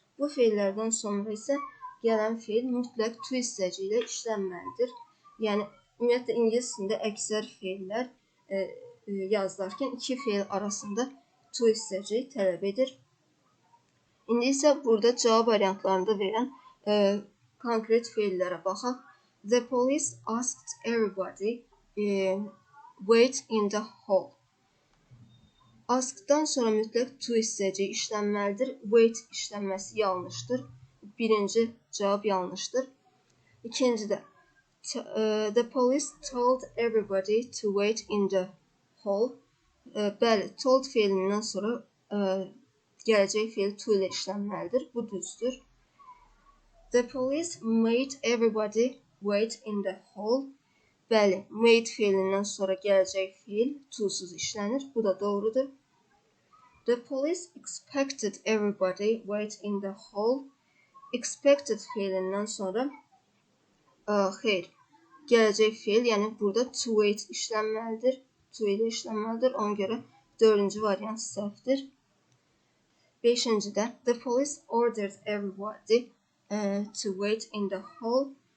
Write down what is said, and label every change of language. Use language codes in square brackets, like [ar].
[az] Bu feillərdən sonra isə gələn feil mütləq to hissəci ilə işlənməlidir. Yəni ümumiyyətlə ingilis dilində əksər feillər yazılarkən iki feil arasında to hissəci tələb edir. İndi isə burada cavab variantlarında verən konkret feillərə baxaq. [en] The police asked everybody wait in the hall. [az] Askdan sonra mütləq to hissəci işlənməlidir. Wait işlənməsi yanlışdır. Birinci cavab yanlışdır. İkinci də [en] the police told everybody to wait in the hall. [az] Bəli, told feilindən sonra gələcək feil to ilə işlənməlidir. Bu düzdür. [en] The police made everybody wait in the hall. [az] Bəli, made feilindən sonra gələcək feil to-suz işlənir. Bu da doğrudur. [en] The police expected everybody wait in the hall. [az] Expected feilindən sonra xeyr, gələcək feil, yəni burada to wait işlənməlidir. To ilə işlənməlidir. Ona görə dördüncü variant səhvdir. Beşincidə [en] the police ordered everybody to wait in the hall.